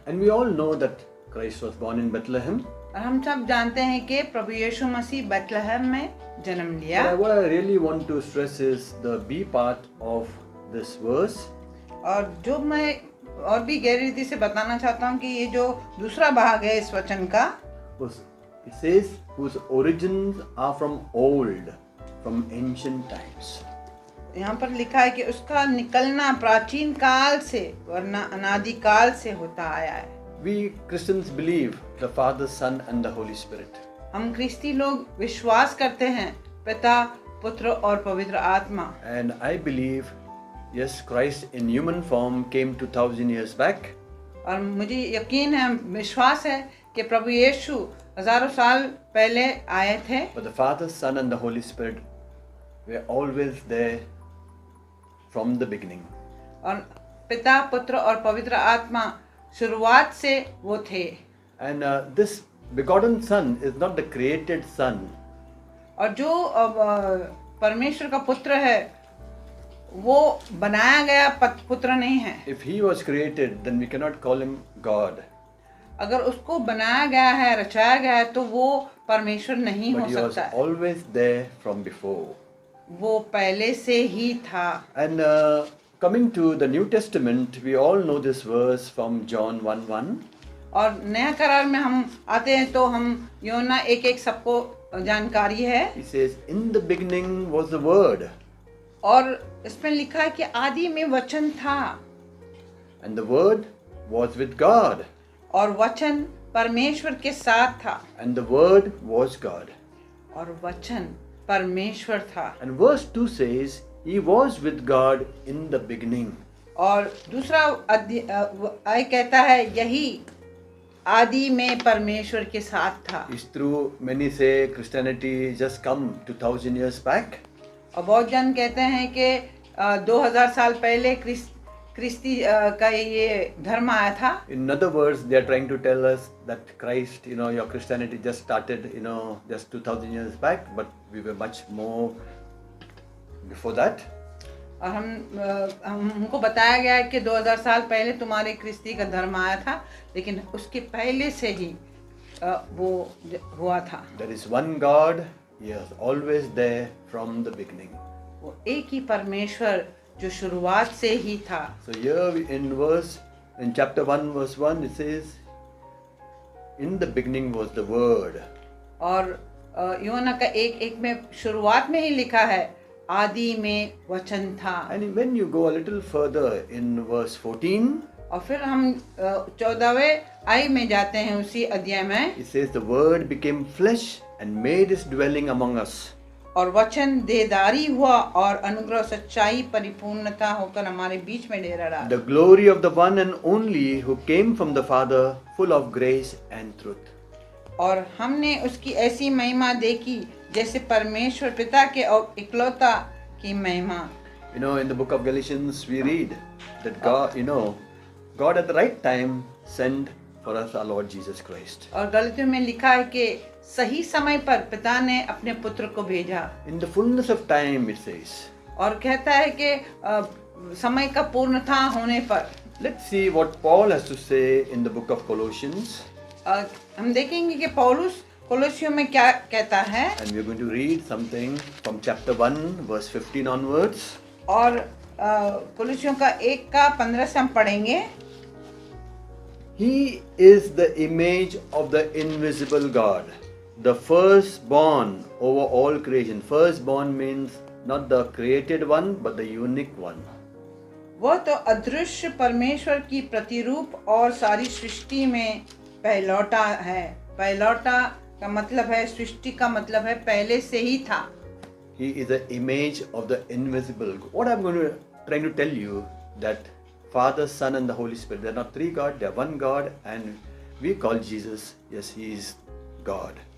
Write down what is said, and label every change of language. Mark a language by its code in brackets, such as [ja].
[en] And we all know that Christ was born in Bethlehem. [hi] और हम सब जानते हैं कि प्रभु यीशु मसीह बेथलेहम में जन्म लिया। [en] But what I really want to stress is the B part of this verse. [hi] और जो मैं और भी गहरी रीति से बताना चाहता हूँ कि ये जो दूसरा भाग है इस वचन का, [en] It says whose origins are from old, from ancient times. [hi] यहाँ पर लिखा है कि उसका निकलना प्राचीन काल से वरना अनादि काल से होता आया है। [en] We Christians believe the Father, Son and the Holy Spirit. [hi] हम ख्रिस्ती लोग विश्वास करते हैं पिता, पुत्र और पवित्र आत्मा। [en] And I believe, yes, Christ in human form came 2000 years back. [hi] और मुझे यकीन है, विश्वास है कि प्रभु यीशु हजारों साल पहले आए थे। [en] But the Father, Son and the Holy Spirit were always there from the beginning. [hi] और पिता, पुत्र और पवित्र आत्मा शुरुआत से वो थे। [en] And this begotten Son is not the created Son. [hi] और जो परमेश्वर का पुत्र है वो बनाया गया पुत्र नहीं है। [en] If he was created, then we cannot call him God. [hi] अगर उसको बनाया गया है, रचाया गया है, तो वो परमेश्वर नहीं हो [en] But he was [hi] सकता है। [en] always there from before. [hi] वो पहले से ही था। [en] And coming to the New Testament, we all know this verse from John 1:1. [hi] और नया करार में हम आते हैं तो हम यूहन्ना 1:1 सबको जानकारी है। [en] He says, "In the beginning was the Word, [hi] और इसमें लिखा है कि आदि में वचन था, [en] and the Word was with God, [hi] और वचन परमेश्वर के साथ था, [en] and the Word was God." [hi] और वचन परमेश्वर था। [en] And verse 2 says, "He was with God in the beginning." [hi] और दूसरा अध्याय कहता है यही आदि में परमेश्वर के साथ था। [en] It's true, many say Christianity just come 2000 years back. [hi] और बहुत जन कहते हैं कि 2000 साल पहले क्रिस्ती का ये धर्म आया था। [en] In other words, they are trying to tell us that Christ, your Christianity just started, just 2000 years back, but we were much more before that. [hi] और हमको बताया गया है कि 2000 साल पहले तुम्हारे क्रिस्ती का धर्म आया था, लेकिन उसके पहले से ही वो हुआ था। [en] There is one God, He is always there from the beginning. [hi] वो एक ही परमेश्वर जो शुरुआत से ही था। [en] So here in chapter 1 verse 1 it says, "In the beginning was the Word." [hi] और यूहन्ना का 1:1 में शुरुआत में ही लिखा है आदि में वचन था। [en] And when you go a little further in verse 14, [hi] और फिर हम 14वें आई में जाते हैं उसी अध्याय में। [en] it says, "The Word became flesh and made His dwelling among us." [hi] और वचन देदारी हुआ और अनुग्रह सच्चाई परिपूर्णता होकर हमारे बीच में डेरा डाला। [en] The glory of the one and only who came from the Father, full of grace and truth. [hi] और हमने उसकी ऐसी महिमा देखी जैसे परमेश्वर पिता के और इकलौता की महिमा। [en] You know, in the book of Galatians, we read that God at the right time sent for us our Lord Jesus Christ. [hi] और गलतियों में लिखा है कि सही समय पर पिता ने अपने पुत्र को भेजा। [en] In the fullness of time, it says. [hi] और कहता है कि समय का पूर्णता होने पर। [en] Let's see what Paul has to say in the book of Colossians. [hi] हम देखेंगे कि पौलुस कोलोसियों में क्या कहता है। [en] And we are going to read something from chapter 1, verse 15 onwards. [hi] और कोलोसियों का 1:15 से हम पढ़ेंगे। [en] He is the image of the invisible God, the firstborn over all creation. Firstborn means not the created one, but the unique one. [hi] वह तो अदृश्य परमेश्वर की प्रतिरूप और सारी सृष्टि में पहलौटा है। पहलौटा का मतलब है, सृष्टि का मतलब है पहले से ही था। [en] He is the image of the invisible. What I'm trying to tell you that Father, Son, and the Holy Spirit, they're not three God, they're one God, and we call Jesus, yes, He is God.